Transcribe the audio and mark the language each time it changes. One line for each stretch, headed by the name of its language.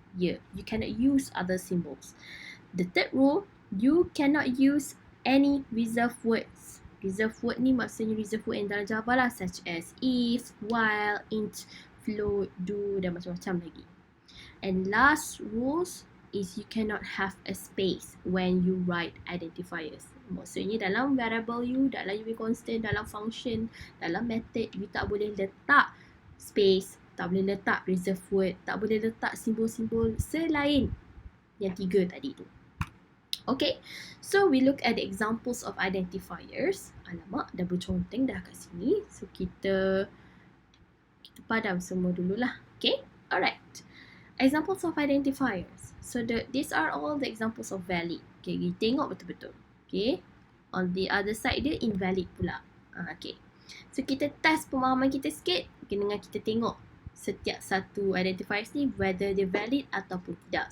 English: You cannot use other symbols. The third rule, you cannot use any reserved words.
Malay: Reserved word ni maksudnya reserved word yang dalam Java lah,
English: such as if, while, int, float, do
Malay: dan macam-macam lagi.
English: And last rules is you cannot have a space when you write identifiers.
Malay: Maksudnya dalam variable you, dalam you constant, dalam function, dalam method, you tak boleh letak space, tak boleh letak reserved word, tak boleh letak simbol-simbol selain yang 3 tadi tu.
English: Okay, so we look at the examples of identifiers.
Malay: Alamak, dah berconteng dah kat sini. So kita padam semua dululah.
English: Okay, alright. Examples of identifiers. So these are all the examples of valid.
Malay: Okay, kita tengok betul-betul. Okay,
English: on the other side
Malay: dia invalid pula. Okay, so kita test pemahaman kita sikit dengan kita tengok setiap satu identifiers ni whether dia valid ataupun tidak.